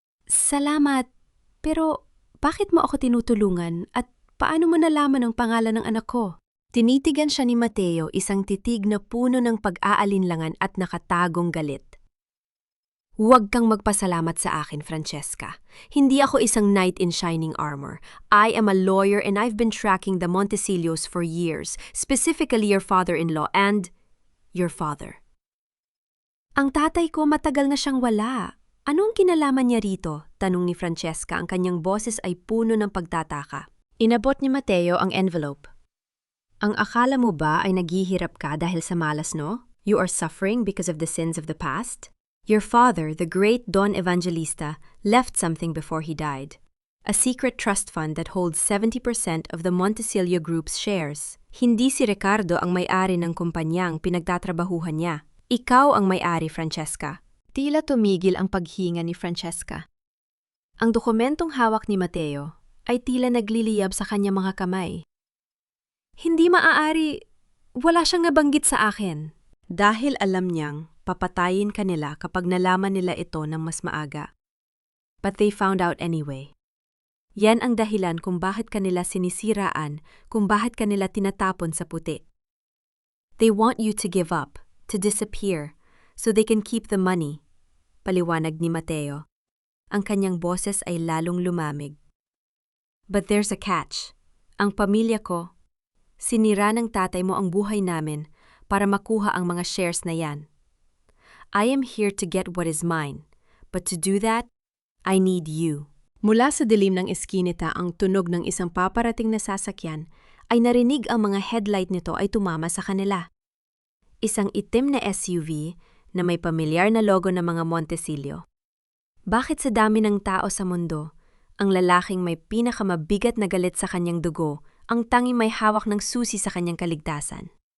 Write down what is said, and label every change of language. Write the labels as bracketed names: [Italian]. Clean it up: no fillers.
[Filipino] Salamat, pero bakit mo ako tinutulungan at paano mo nalaman ang pangalan ng anak ko? Tinitigan siya ni Mateo, isang titig na puno ng pag-aalinlangan at nakatagong galit. Huwag kang magpasalamat sa akin, Francesca. Hindi ako isang [English] knight in shining armor. I am a lawyer and I've been tracking the Montecillos for years, specifically your father-in-law and your father. [Filipino] Ang tatay ko matagal na siyang wala. Anong kinalaman niya rito? Tanong ni Francesca, ang kanyang boses ay puno ng pagtataka. Inabot ni Mateo ang envelope. Ang akala mo ba ay naghihirap ka dahil sa malas, no? [English] You are suffering because of the sins of the past? Your father, the great Don Evangelista, left something before he died. A secret trust fund that holds 70% of the Montecillo Group's shares. [Filipino] Hindi si Ricardo ang may-ari ng kumpanyang pinagtatrabahuhan niya. Ikaw ang may-ari, Francesca. Tila tumigil ang paghinga ni Francesca. Ang dokumentong hawak ni Mateo ay tila nagliliyab sa kanyang mga kamay. Hindi maaari, wala siyang nabanggit sa akin. Dahil alam niyang papatayin kanila kapag nalaman nila ito ng mas maaga. [English] But they found out anyway. [Filipino] Yan ang dahilan kung bakit kanila sinisiraan, kung bakit kanila tinatapon sa puti. [English] They want you to give up, to disappear, so they can keep the money, [Filipino] paliwanag ni Mateo. Ang kanyang boses ay lalong lumamig. [English] But there's a catch. [Filipino] Ang pamilya ko, sinira ng tatay mo ang buhay namin para makuha ang mga shares na yan. [English] I am here to get what is mine, but to do that, I need you. [Filipino] Mula sa dilim ng eskinita ang tunog ng isang paparating na sasakyan ay narinig ang mga headlight nito ay tumama sa kanila. Isang itim na SUV na may pamilyar na logo ng mga Montecillo. Bakit sa dami ng tao sa mundo, ang lalaking may pinakamabigat na galit sa kanyang dugo ang tanging may hawak ng susi sa kanyang kaligtasan?